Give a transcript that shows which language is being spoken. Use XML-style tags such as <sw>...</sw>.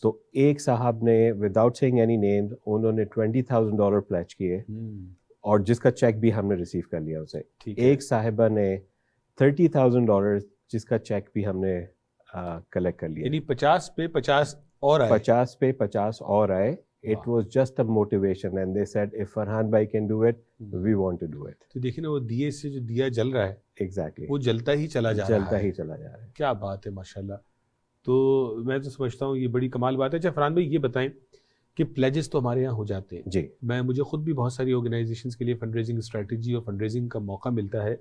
<ur>تو ایک صاحب نے وداؤٹ سیئنگ اینی نیمز انہوں نے $20,000 پلیچ کیے اور جس کا چیک بھی ہم نے ریسیو کر لیا اسے. ایک صاحبہ نے $30,000 جس کا چیک بھی ہم نے کلیکٹ کر لیا. یعنی 50 پہ 50 اور آئے. 50 پہ 50 اور آئے.</ur> <en>It was just a motivation and they said if Farhan bhai can do it, we want to do it.</en> <ur>تو دیکھیں نا وہ دیے سے جو دیا جل رہا ہے</ur> <en>Exactly.</en> <ur>وہ جلتا ہی چلا جا رہا ہے. جلتا ہی چلا جا رہا ہے. کیا بات ہے ماشاءاللہ. تو میں تو سمجھتا ہوں یہ بڑی کمال بات ہے. اچھا فرحان بھائی یہ بتائیں کہ پلیجز تو ہمارے یہاں ہو جاتے ہیں. جی مجھے خود بھی بہت ساری آرگنائزیشنز کے لیے فنڈ ریزنگ اسٹریٹجی اور فنڈ ریزنگ کا موقع ملتا ہے.</ur>